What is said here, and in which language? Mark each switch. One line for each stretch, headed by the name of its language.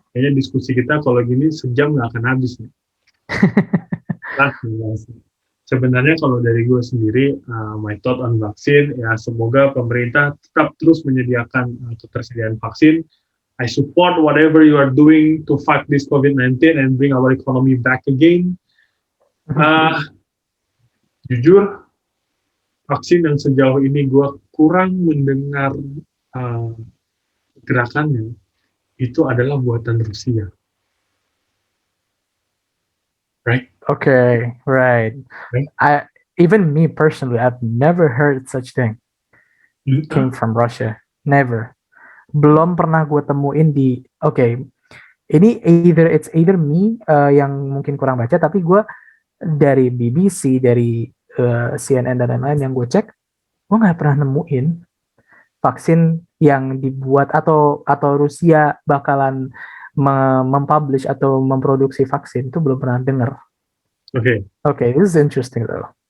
Indonesian: kayaknya diskusi kita kalau gini sejam nggak akan habis nih. Last nih. Sebenarnya kalau dari gue sendiri,
English: my thought on
Indonesian: vaksin, ya semoga pemerintah tetap terus menyediakan ketersediaan vaksin.
English: I support whatever you are doing to fight this COVID-19 and bring our economy back again.
Indonesian: Jujur, vaksin yang sejauh ini gue kurang mendengar gerakannya, itu adalah buatan Rusia.
English: Right? Okay, right. Even me personally, I've never heard such thing came from Russia.
Indonesian: Never. Belum pernah gue temuin di. Ini
English: it's either me
Indonesian: yang mungkin kurang baca, tapi gue dari BBC, dari CNN dan lain-lain yang gue cek, gue nggak pernah nemuin vaksin yang dibuat atau Rusia bakalan mempublish atau memproduksi vaksin, itu belum pernah dengar.
English: Okay, this is interesting though.